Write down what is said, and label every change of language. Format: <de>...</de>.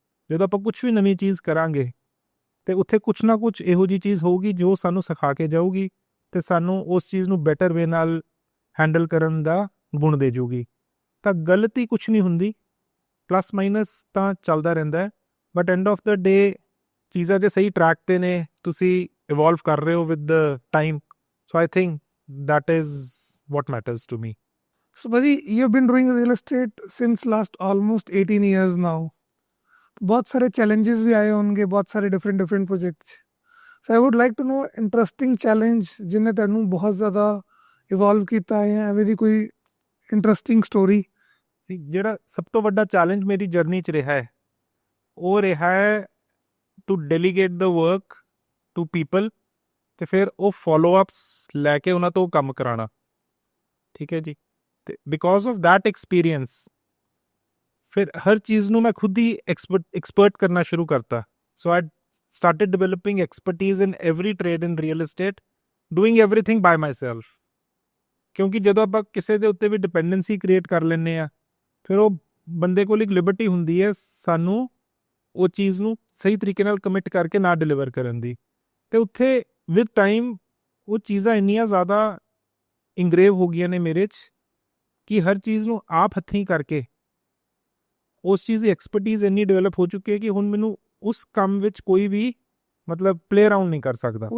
<pa>ਜਦੋਂ ਆਪਾਂ ਕੁਛ ਵੀ ਨਵੀਂ ਚੀਜ਼ ਕਰਾਂਗੇ, ਤੇ ਉੱਥੇ ਕੁਛ ਨਾ ਕੁਛ ਇਹੋ ਜਿਹੀ ਚੀਜ਼ ਹੋਊਗੀ ਜੋ ਸਾਨੂੰ ਸਿਖਾ ਕੇ ਜਾਊਗੀ, ਤੇ ਸਾਨੂੰ ਉਸ ਚੀਜ਼ ਨੂੰ ਬੈਟਰ ਵੇ ਨਾਲ ਹੈਂਡਲ ਕਰਨ ਦਾ ਗੁਣ ਦੇ ਜੂਗੀ। ਤਾਂ ਗਲਤੀ ਕੁਛ ਨਹੀਂ ਹੁੰਦੀ, ਪਲੱਸ ਮਾਈਨਸ ਤਾਂ ਚੱਲਦਾ ਰਹਿੰਦਾ ਹੈ,</pa> <en>but end of the day</en> <pa>ਚੀਜ਼ਾਂ ਜੇ ਸਹੀ ਟਰੈਕ 'ਤੇ ਨੇ, ਤੁਸੀਂ ਇਵੋਲਵ ਕਰ ਰਹੇ ਹੋ with the time,</pa> <en>So I think that is what matters to me. So ਭਾਜੀ, you've been doing real estate since last almost 18 years now.</en> <hi>बहुत सारे challenges भी आए होंगे, बहुत सारे different projects.</hi> <en>So I would like to know interesting challenge</en> <pa>जिन्हें ਤੁਹਾਨੂੰ ਬਹੁਤ ਜ਼ਿਆਦਾ ਇਵੋਲਵ ਕੀਤਾ ਹੈ, ਐਵੇਂ ਦੀ ਕੋਈ ਇੰਟਰਸਟਿੰਗ ਸਟੋਰੀ? ਜਿਹੜਾ ਸਭ ਤੋਂ ਵੱਡਾ ਚੈਲੰਜ ਮੇਰੀ ਜਰਨੀ 'ਚ ਰਿਹਾ ਹੈ, ਉਹ ਰਿਹਾ ਹੈ</pa> <en>to delegate the work to people,</en> <pa>ਤੇ ਫਿਰ ਉਹ ਫੋਲੋ ਅਪਸ ਲੈ ਕੇ ਉਹਨਾਂ ਤੋਂ ਕੰਮ ਕਰਾਉਣਾ। ਠੀਕ ਹੈ ਜੀ, ਤੇ</pa> <en>because of that experience</en> <pa>ਫਿਰ ਹਰ ਚੀਜ਼ ਨੂੰ ਮੈਂ ਖੁਦ ਹੀ ਐਕਸਪਰਟ ਕਰਨਾ ਸ਼ੁਰੂ ਕਰਤਾ।</pa> <en>So I started developing expertise in every trade in real estate, doing everything by myself.</en> <pa>ਕਿਉਂਕਿ ਜਦੋਂ ਆਪਾਂ ਕਿਸੇ ਦੇ ਉੱਤੇ ਵੀ ਡਿਪੈਂਡੈਂਸੀ ਕ੍ਰੀਏਟ ਕਰ ਲੈਂਦੇ ਆ, ਫਿਰ ਉਹ ਬੰਦੇ ਕੋਲ ਇੱਕ ਲਿਬਰਟੀ ਹੁੰਦੀ ਹੈ ਸਾਨੂੰ ਉਹ ਚੀਜ਼ ਨੂੰ ਸਹੀ ਤਰੀਕੇ ਨਾਲ ਕਮਿਟ ਕਰਕੇ ਨਾ ਡਿਲੀਵਰ ਕਰਨ ਦੀ। ਅਤੇ ਉੱਥੇ ਵਿਦ ਟਾਈਮ ਉਹ ਚੀਜ਼ਾਂ ਇੰਨੀਆਂ ਜ਼ਿਆਦਾ ਇੰਗਰੇਵ ਹੋ ਗਈਆਂ ਨੇ ਮੇਰੇ 'ਚ ਕਿ ਹਰ ਚੀਜ਼ ਨੂੰ ਆਪ ਹੱਥੀਂ ਕਰਕੇ ਉਸ ਚੀਜ਼ ਦੀ ਐਕਸਪਰਟੀਜ਼ ਇੰਨੀ ਡਿਵੈਲਪ ਹੋ ਚੁੱਕੀ ਹੈ ਕਿ ਹੁਣ ਮੈਨੂੰ ਉਸ ਕੰਮ ਵਿੱਚ ਕੋਈ ਵੀ ਮਤਲਬ ਪਲੇ ਅਰਾਊਂਡ ਨਹੀਂ ਕਰ ਸਕਦਾ।</pa>